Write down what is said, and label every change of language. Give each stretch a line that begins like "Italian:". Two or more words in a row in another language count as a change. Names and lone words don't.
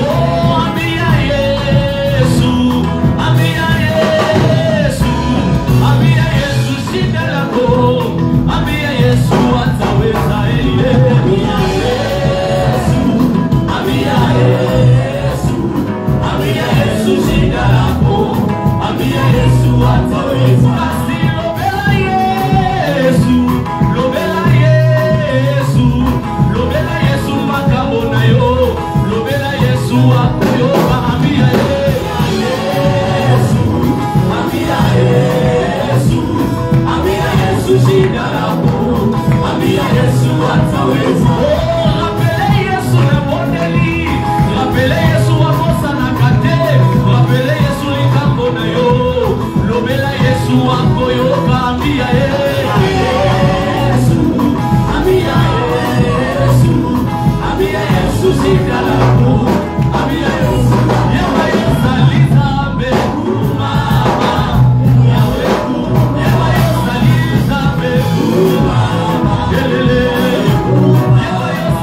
Swahili: Oh, ambia Yesu, ambia Yesu, ambia Yesu shida lako, ambia Yesu ataweza. Ambia Yesu, ambia Yesu, ambia Yesu shida lako, ambia Yesu ataweza.
Lingala: Basi lobela Yesu, lobela Yesu, lobela Yesu makambo na yo, lobela Yesu akoyoka.
Swahili: Ambia Yesu, ambia Yesu, ambia Yesu shida lako, ambia Yesu ataweza.
Lingala: Oh, rappele Yesu na bondeli, rappele Yesu wakosa na kate, rappele Yesu likambo na yo, lobela Yesu akoyoka.
Swahili: Ambia Yesu, ambia Yesu, ambia Yesu shida lako, ambia Yesu yewa Yesu alizambe kumama, yewa Yesu alizambe kumama, yelele, yewa